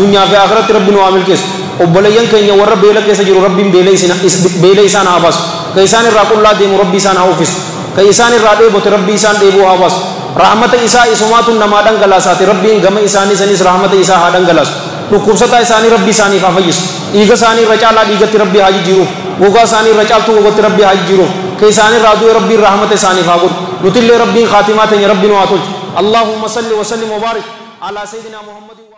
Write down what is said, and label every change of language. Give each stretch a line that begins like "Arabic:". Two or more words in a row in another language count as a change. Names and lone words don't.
Oromo: addunyaa fi akhiratti rabbi nu haa milkeessu obboleeyyan keenya warra beela keessa jiru rabbiin beela isaan haa baasu ka isaan irraa qullaa deemu rabbi isaan haa uffisu ka isaan irraa dheebote rabbi isaan dheebuu haa baasu rahmata isaa isumaatu namaa dhangalaasaati rabbiin gama isaanii sanis rahmata isaa haa dhangalaasu dhukkubsataa isaanii rabbi isaaniif haa fayyisu dhiiga isaanii irra caalaa dhiigatti rabbi haa jijjiiruuf gogaa isaanii irra caaltuu gogatti rabbi haa jijjiiruuf ka isaan irraa du'e rabbiin rahmata isaaniif haa godhu nutillee rabbiin khaatimaa teenya rabbi nu haa tolchu
Arabic: اللهم صل وسلم وبارك على سيدنا محمد